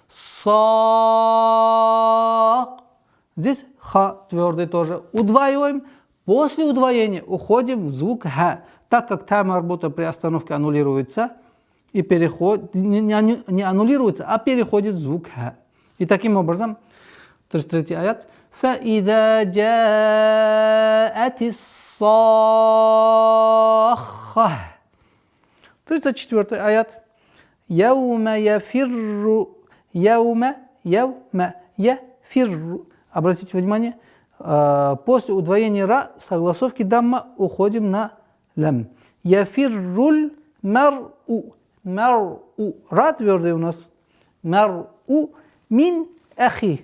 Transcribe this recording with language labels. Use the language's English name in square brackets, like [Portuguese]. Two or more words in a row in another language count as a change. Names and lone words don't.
[Russian] Са. Здесь ха твердый тоже. Удваиваем. После удвоения уходим в звук ха. Так как та марбута при остановке аннулируется, и переход, не аннулируется, а переходит звук ха. И таким образом, 33 аят. [Arabic] فَإِذَا جَاءَتِ الصَّاخَّةُ. [Russian] 34 аят. [Arabic] يَوْمَ يَفِرُّ [Russian] Обратите внимание, после удвоения ра согласовки дамма уходим на лям. [Arabic] يفر المرء. [Russian] Ра твердый у нас. [Arabic] المرء من أخيه.